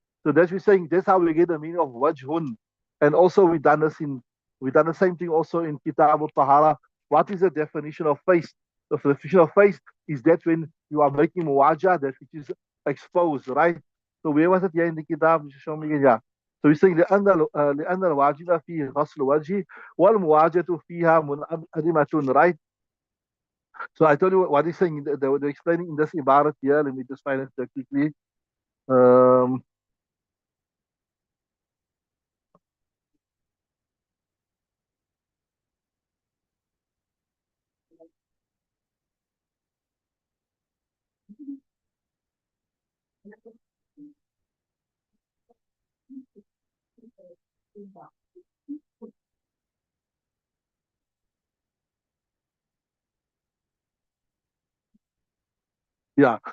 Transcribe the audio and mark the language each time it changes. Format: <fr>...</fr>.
<en>So that's we're saying that's how we get the meaning of wajhun. And also we done the same thing also in Kitab al-Tahara. What is the definition of face? The definition of face is that when you are making muwajah, that which is exposed, right? So where was it here in the Kitab? Show me again. Yeah. So we're saying</en> <ar>لأن الواجب فيه غسل وجهه والمواجهة فيها منعدمة, right?</ar> <en>So I told you what he's saying. They're explaining in this ibarat here. Let me just find it quickly. Um, yeah.</en>